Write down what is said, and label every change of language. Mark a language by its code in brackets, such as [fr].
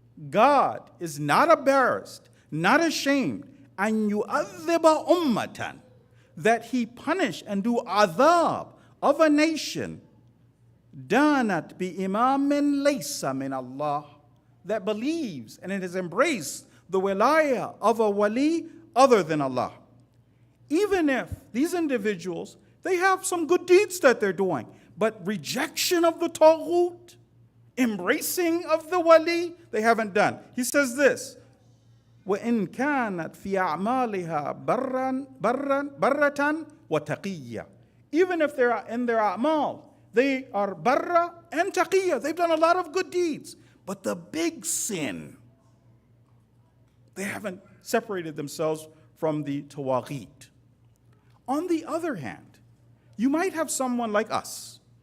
[en] God is not embarrassed, not ashamed, [ar] an yu'adhiba ummatan, [en] that he punish and do adhab of a nation, [ar] danat bi imamin laysa min Allah, [en] that believes and it has embraced the wilayah of a wali other than Allah. Even if these individuals, they have some good deeds that they're doing, but rejection of the taghut, embracing of the wali, they haven't done. He says this, [ar] وَإِن كَانَتْ فِي أَعْمَالِهَا بَرَّةً وَتَقِيَّةً. [en] Even if they're in their a'mal, they are barra and taqiyya. They've done a lot of good deeds. But the big sin, they haven't separated themselves from the tawaghit. On the other hand, you might have someone like us.